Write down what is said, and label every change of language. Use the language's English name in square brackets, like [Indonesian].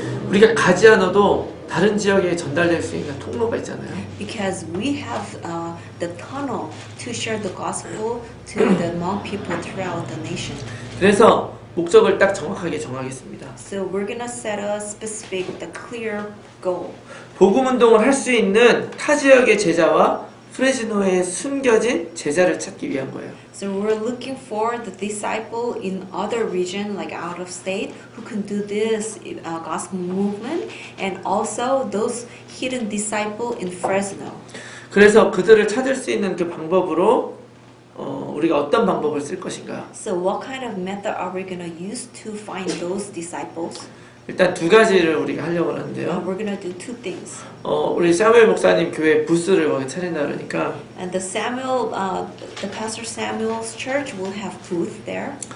[Korean] 우리가 가지 않아도 다른 지역에 전달될 수 있는 통로가 있잖아요. [English] Because we have the tunnel to share the gospel to the Hmong people throughout the nation. [Korean] 그래서 목적을 딱 정확하게 정하겠습니다. [English] So we're gonna set a specific, the clear goal. [Korean] 복음 운동을 할 수 있는 타 지역의 제자와 프레즈노에 숨겨진 제자를 찾기 위한 거예요. [English] So we're looking for the disciple in other region, like out of state, who can do this gospel movement, and also those hidden disciple in Fresno. [Korean] 그래서 그들을 찾을 수 있는 그 방법으로 우리가 어떤 방법을 쓸 것인가? [English] So what kind of method are we gonna use to find those disciples? [Korean] 일단 두 가지를 우리가 하려고 하는데요. [English] We're gonna do two things. [Korean] 우리 사무엘 목사님 교회 부스를 거기 차린다 그러니까 [English] And the Pastor Samuel's church will have booth there.